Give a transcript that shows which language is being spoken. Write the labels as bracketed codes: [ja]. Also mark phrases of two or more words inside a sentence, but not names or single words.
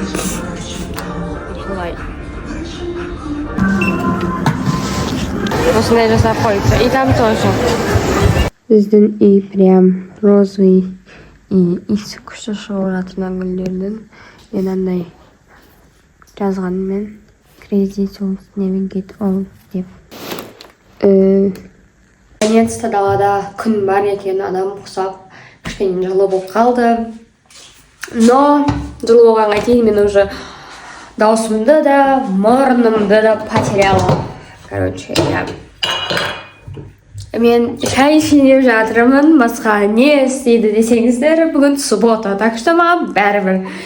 [kk] Солай. Осындай жасап қойыпты. [ru] И там тоже. [kk] Біздің үй [ru] прям розовый. [kk] И иісі күшті шығып жатыр гүлдердің. Мен андай жазғанмен [en] Crazy Souls never get old [kk] деп. Наконец-то далада күн бар екен, адам құсап, кішкене жылы болып қалды. Но жылы болғанға кейін мен уже даусымды да, мұрнымды да потеряла. Короче, мен шай ішіп жатырмын, басқа не істейді десеңіздер, бүгін суббота, [ru] так что [kk] маған бәрібір.